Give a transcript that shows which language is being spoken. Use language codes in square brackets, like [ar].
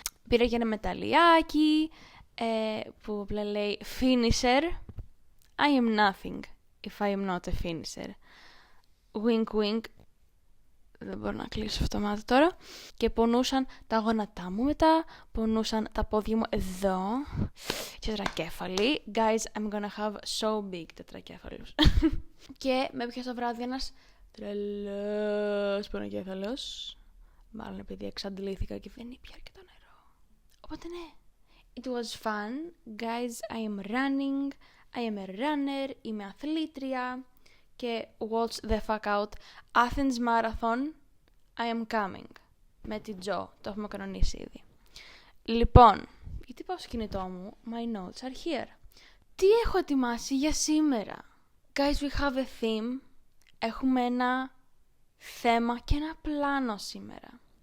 [el] Πήρα και ένα μεταλλιάκι που απλά λέει finisher. [en] I am nothing if I am not a finisher. Wink wink. [el] Δεν μπορώ να κλείσω αυτό το μάτι τώρα. Και πονούσαν τα γόνατά μου μετά. Πονούσαν τα πόδια μου εδώ. Τετρακέφαλοι. [en] Guys, I'm gonna have so big τετρακέφαλους. [el] Και με έπιασε το βράδυ ένας τρελός πονοκέφαλος. Μάλλον επειδή εξαντλήθηκα και δεν ήπια αρκετό νερό. Οπότε ναι. [en] It was fun. Guys, I am running. I am a runner. [el] Είμαι αθλήτρια. [en] Και watch the fuck out. Athens Marathon. I am coming. [el] Με την Τζο. Το έχουμε κανονίσει ήδη. Λοιπόν, γιατί πάω στο κινητό μου. [en] My notes are here. [el] Τι έχω ετοιμάσει για σήμερα? [en] Guys, we have a theme. [el] Έχουμε ένα θέμα και ένα πλάνο σήμερα.